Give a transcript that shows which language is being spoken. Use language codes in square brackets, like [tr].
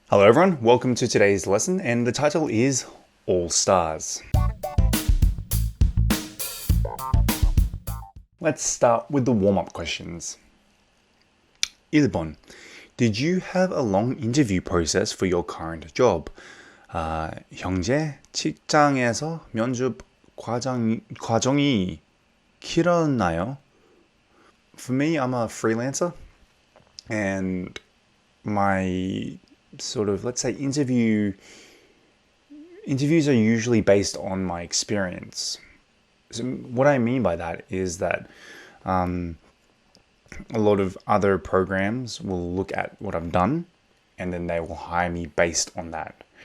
[en] Hello everyone, welcome to today's lesson, and the title is All Stars. Let's start with the warm-up questions. [ko] 1번. [en] Did you have a long interview process for your current job? [ko] 현재 직장에서 면접 과정이 길었나요? [en] For me, I'm a freelancer, and my let's say interviews are usually based on my experience. So what I mean by that is that a lot of other programs will look at what I've done and then they will hire me based on that.